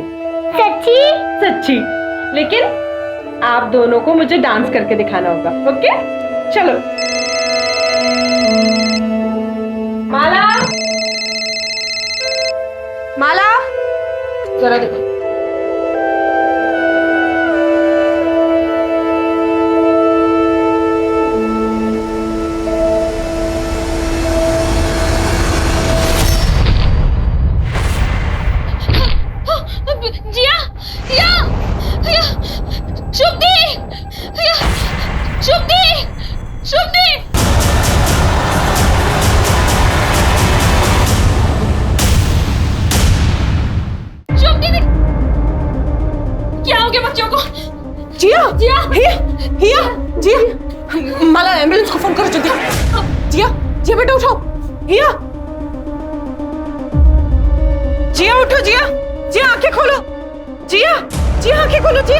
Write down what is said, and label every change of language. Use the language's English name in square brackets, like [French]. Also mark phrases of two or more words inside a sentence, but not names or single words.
[Hindi] सच्ची? सच्ची। लेकिन आप दोनों को मुझे डांस करके दिखाना होगा, ओके? चलो। माला, माला, जरा देखो। जिया, जिया, जिया, शुभदी, जिया, शुभदी, शुभदी। शुभदी, क्या हो गया बच्चों को? जिया, जिया, हिया, हिया, जिया, माला एम्बुलेंस को फोन करो जल्दी। जिया, जिया बेटा उठो। हिया, जिया उठो। जिया, जिया आंखें खोलो। जिया, जिया आंखें खोलो।